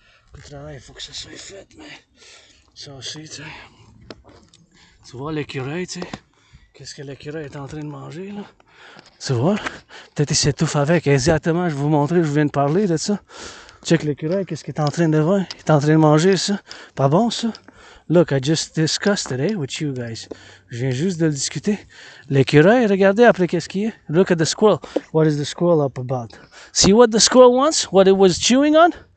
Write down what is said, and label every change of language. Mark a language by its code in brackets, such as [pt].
[fr] Beaucoup de travail, il faut que ça soit fait, mais ça aussi, tu sais. Tu vois l'écureuil, tu sais, qu'est-ce que l'écureuil est en train de manger, là? Tu vois? Peut-être il s'étouffe avec, exactement, je vais vous montrer, je viens de parler de ça. Check l'écureuil, qu'est-ce qu'il est en train de voir? Il est en train de manger ça. Pas bon, ça? [en] Look, I just discussed today with you guys. [fr] Je viens juste de le discuter. L'écureuil, regardez après qu'est-ce qu'il est. [en] Look at the squirrel. What is the squirrel up about? See what the squirrel wants? What it was chewing on?